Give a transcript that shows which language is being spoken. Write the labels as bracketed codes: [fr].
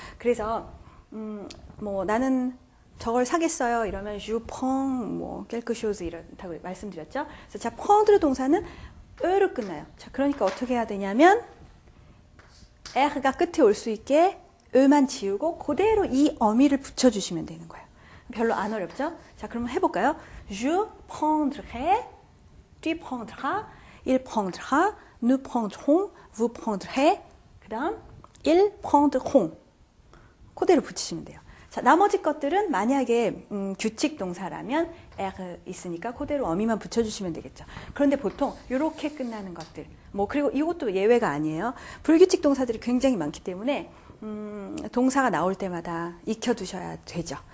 [ko] 그래서 뭐 나는 저걸 사겠어요 이러면 [fr] je prends [ko] 뭐 [fr] quelque chose [ko] 이렇다고 말씀드렸죠. 그래서 자, prendre 동사는 e로 끝나요. 자, 그러니까 어떻게 해야 되냐면 r가 끝에 올 수 있게 e만 지우고 그대로 이 어미를 붙여주시면 되는 거예요. 별로 안 어렵죠? 자, 그러면 해볼까요? [fr] Je prendrai, tu prendras, il prendra, nous prendrons, vous prendrez, [ko] 그 다음 [fr] ils prendront [ko] 그대로 붙이시면 돼요. 자, 나머지 것들은 만약에 규칙 동사라면 er 있으니까 그대로 어미만 붙여주시면 되겠죠. 그런데 보통 이렇게 끝나는 것들 뭐 그리고 이것도 예외가 아니에요. 불규칙 동사들이 굉장히 많기 때문에 동사가 나올 때마다 익혀두셔야 되죠.